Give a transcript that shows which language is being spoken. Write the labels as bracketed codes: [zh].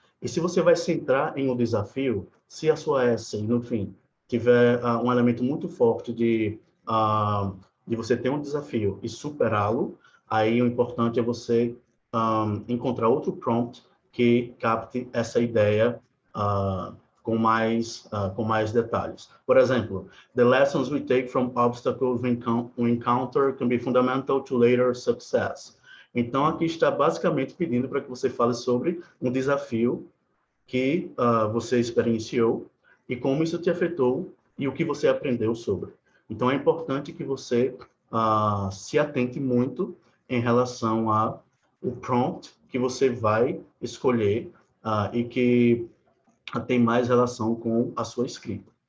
[pt] E se você vai centrar em um desafio, se a sua essay, no fim, tiver um elemento muito forte de você ter um desafio e superá-lo, aí o importante é você encontrar outro prompt que capte essa ideia com mais detalhes. Por exemplo, [en] the lessons we take from obstacles we encounter can be fundamental to later success. [pt] Então, aqui está basicamente pedindo para que você fale sobre um desafio que você experienciou e como isso te afetou e o que você aprendeu sobre. Então, é importante que você se atente muito em relação ao prompt que você vai escolher e que tem mais relação com a sua escrita.